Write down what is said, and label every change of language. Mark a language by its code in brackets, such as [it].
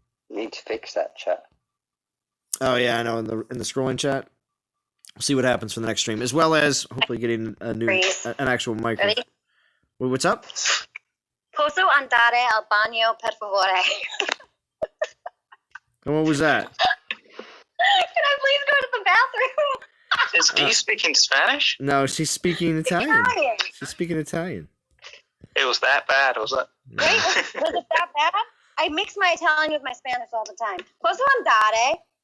[en] Need to fix that chat. Oh yeah, I know, in the scrolling chat. We'll see what happens for the next stream, as well as hopefully getting an actual microphone. Ready? Wait, what's up? [it] Posso andare al bagno per favore? [en] And what was that? Can I please go to the bathroom? Is D speaking Spanish? No, she's speaking Italian. Italian. She's speaking Italian. It was that bad, was it? Wait, was it that bad? I mix my Italian with my Spanish all the time. Posso andare